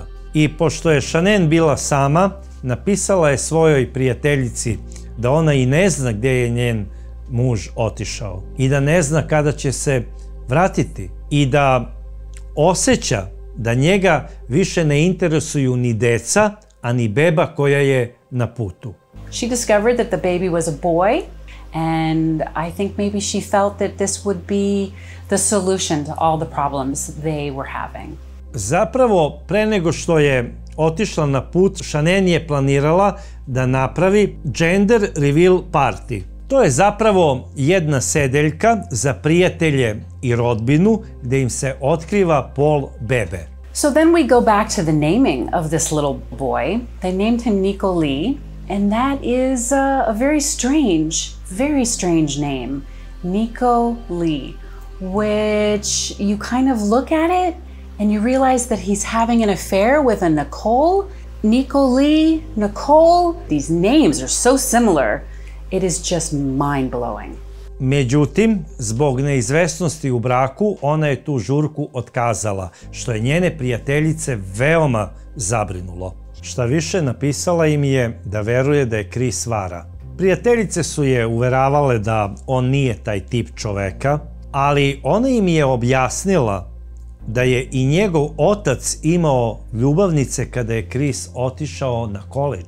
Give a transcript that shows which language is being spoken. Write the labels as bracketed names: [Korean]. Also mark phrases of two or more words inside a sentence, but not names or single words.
[Serbian] I pošto je Shanen bila sama, napisala je svojoj prijateljici da ona i ne zna gdje je njen muž otišao i da ne zna kada će se vratiti i da osjeća da njega više ne interesuju ni deca, a ni beba koja je na putu. [English] She discovered that the baby was a boy, and I think maybe she felt that this would be the solution to all the problems they were having. [Serbian] Zapravo, pre nego što je otišla na put, Shanen je planirala da napravi [English] gender reveal party. [Serbian] To je zapravo jedna sedeljka za prijatelje i rodbinu gde im se otkriva pol bebe. [English] So then we go back to the naming of this little boy. They named him Nico Lee, and that is a very strange name. Nico Lee, which you kind of look at it and you realize that he's having an affair with a Nicole. Nico Lee, Nicole, these names are so similar. It is just mind-blowing. [Serbian] Međutim, zbog neizvesnosti u braku, ona je tu žurku otkazala, što je njene prijateljice veoma zabrinulo. Šta više, napisala im je da veruje da je Chris vara. Prijateljice su je uveravale da on nije taj tip čoveka, ali ona im je objasnila da je i njegov otac imao ljubavnice kada je Chris otišao na koledž.